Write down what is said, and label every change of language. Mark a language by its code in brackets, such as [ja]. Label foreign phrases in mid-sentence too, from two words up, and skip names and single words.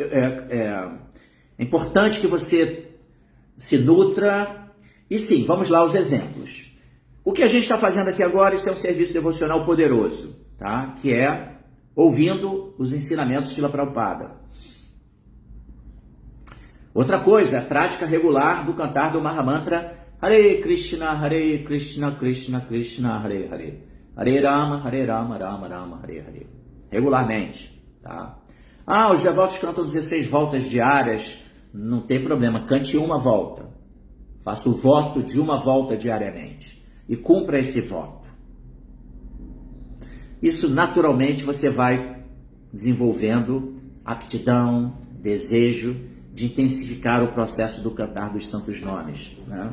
[pt] É importante que você se nutra. E sim, vamos lá aos exemplos. O que a gente está fazendo aqui agora, isso é um serviço devocional poderoso, tá? Que é ouvindo os ensinamentos de Srila Prabhupada. Outra coisa, a prática regular do cantar do Mahamantra [sa] Hare Krishna, Krishna Krishna, Hare Hare. Hare Rama, Rama Rama, Hare Hare. [pt] Regularmente, tá? Os devotos cantam 16 voltas diárias não tem problema, cante uma volta. Faça o voto de uma volta diariamente e cumpra esse voto. Isso naturalmente você vai desenvolvendo aptidão, desejo de intensificar o processo do cantar dos santos nomes, né?